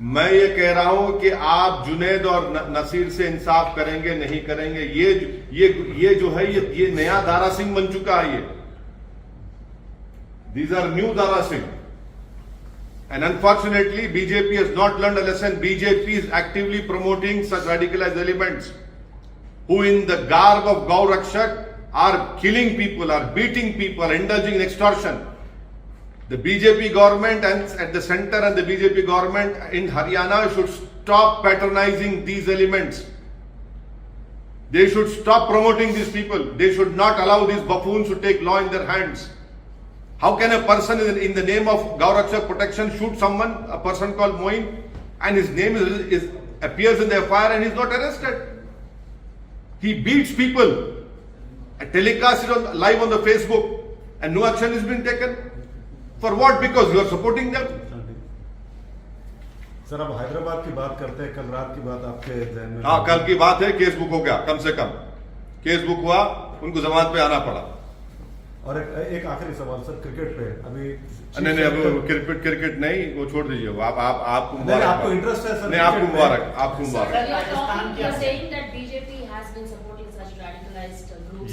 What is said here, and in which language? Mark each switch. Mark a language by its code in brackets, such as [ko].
[hi] मैं ये कह रहा हूं कि आप जुनैद और नसीर से इंसाफ करेंगे नहीं करेंगे, ये जो है ये नया दारा सिंह बन चुका है। ये [en] these are new [hi] Dara Singh, [en] and unfortunately BJP has not learned a lesson. BJP is actively promoting such radicalized elements who in the garb of Gau Rakshak are killing people, are beating people, are indulging in extortion. The BJP government and at the center and the BJP government in Haryana should stop patronizing these elements. They should stop promoting these people. They should not allow these buffoons to take law in their hands. How can a person in the name of Gau Rakshak protection shoot someone, a person called Moin, and his name appears in the FIR and he's not arrested? He beats people, telecasts it live on the Facebook, and no action is being taken. For what? Because you are supporting them. [hi] Sir, अब हैदराबाद की बात करते हैं। कल रात की बात आपके ध्यान में? हाँ, कल की बात है। केस बुक हो गया, कम से कम केस बुक हुआ, उनको जमानत पे आना पड़ा। और एक आखिरी सवाल सर, क्रिकेट पे अभी नहीं, अब क्रिकेट नहीं, वो छोड़ दीजिए। आपको मुबारक। आपको इंटरेस्ट है सर? नहीं, आपको मुबारक, आपको मुबारक। [en] You're saying that BJP has been supporting such radicalized groups.